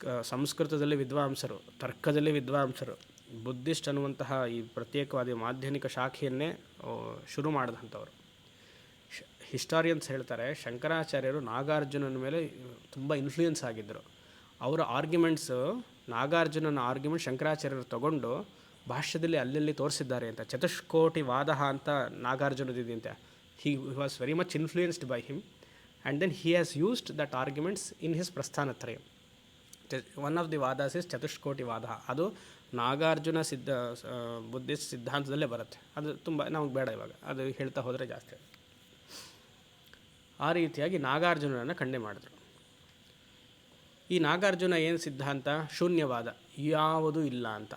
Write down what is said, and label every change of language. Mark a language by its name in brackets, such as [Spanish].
[Kannada] ಸಂಸ್ಕೃತದಲ್ಲಿ ವಿದ್ವಾಂಸರು, ತರ್ಕದಲ್ಲಿ ವಿದ್ವಾಂಸರು, ಬುದ್ಧಿಸ್ಟ್ ಅನ್ನುವಂತಹ ಈ ಪ್ರತ್ಯೇಕವಾದ ಮಾಧ್ಯಮಿಕ ಶಾಖೆಯನ್ನೇ ಶುರು ಮಾಡಿದಂಥವ್ರು. ಹಿಸ್ಟಾರಿಯನ್ಸ್ ಹೇಳ್ತಾರೆ, ಶಂಕರಾಚಾರ್ಯರು ನಾಗಾರ್ಜುನನ ಮೇಲೆ ತುಂಬ ಇನ್ಫ್ಲೂಯೆನ್ಸ್ ಆಗಿದ್ದರು. ಅವರ ಆರ್ಗ್ಯುಮೆಂಟ್ಸು, ನಾಗಾರ್ಜುನನ ಆರ್ಗ್ಯುಮೆಂಟ್ ಶಂಕರಾಚಾರ್ಯರು ತಗೊಂಡು ಭಾಷ್ಯದಲ್ಲಿ ಅಲ್ಲಲ್ಲಿ ತೋರಿಸಿದ್ದಾರೆ ಅಂತ. ಚತುಷ್ಕೋಟಿ ವಾದ ಅಂತ ನಾಗಾರ್ಜುನದಿದೆ. [English] he was very much influenced by him, and then he has used that arguments in his Prasthanatrayam. One of the vadas is chatushkoti vada. [Kannada] ಅದು ನಾಗಾರ್ಜುನ ಬುದ್ಧಿಸ್ಟ್ ಸಿದ್ಧಾಂತದಲ್ಲೇ ಬರುತ್ತೆ. ಅದು ತುಂಬ ನಮಗೆ ಬೇಡ ಇವಾಗ, ಅದು ಹೇಳ್ತಾ ಹೋದರೆ ಜಾಸ್ತಿ. ಆ ರೀತಿಯಾಗಿ ನಾಗಾರ್ಜುನನನ್ನು ಖಂಡನೆ ಮಾಡಿದ್ರು. ಈ ನಾಗಾರ್ಜುನ ಏನು ಸಿದ್ಧಾಂತ, ಶೂನ್ಯವಾದ, ಯಾವುದೂ ಇಲ್ಲ ಅಂತ.